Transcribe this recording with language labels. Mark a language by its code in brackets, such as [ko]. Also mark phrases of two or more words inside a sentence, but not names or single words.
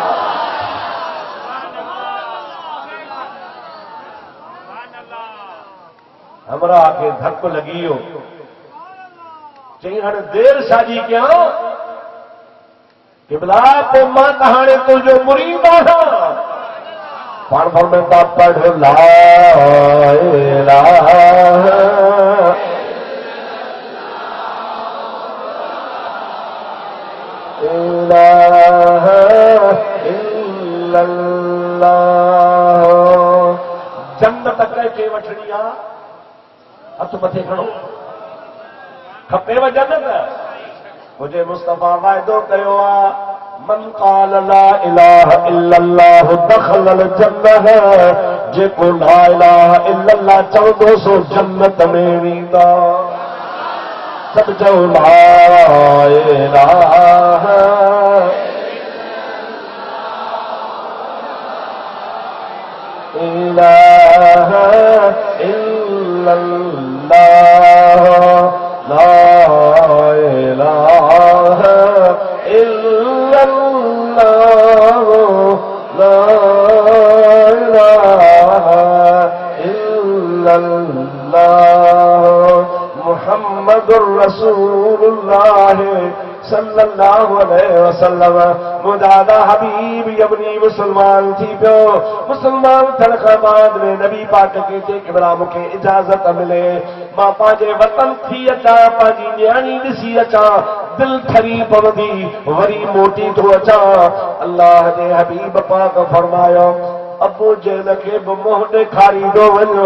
[sd] हमरा खे धक लॻी वियो, चई हाणे देर शादी कयां, क़िबला पोइ मां त हाणे तुंहिंजो मुरीद आहियां। पाण में था पढ़ [ar] لا إله إله إلا الله. [sd] जन्नत कंहिंखे वठणी आहे? हथ मथे खणो, खपेव जन्नत? मुझे मुस्तफा वाइदो कयो आहे, [ar] من قال لا إله إلا الله دخل الجنة, [sd] जेको [ar] لا إله إلا الله [sd] चवंदो सो जन्नत में वेंदा। सब चओ [ar] لا إله إله إلا الله، لا إله إلا الله، لا إله إلا الله, محمد رسول الله صلى الله عليه وسلم. [sd] मुदादा हबीब यमनी मुसलमान थी पियो। मुसलमान थियण खां बाद में नबी पाक खे चई क़िबला मूंखे इजाज़त मिले, मां पंहिंजे वतन थी अचां, पंहिंजी न्याणी ॾिसी अचां, दिल ठरी पवंदी, वरी मोटी थो अचां। अल्लाह जे हबीब पाक फरमायो, अबू जहल खे बि मुंहुं ॾेखारींदो वञो।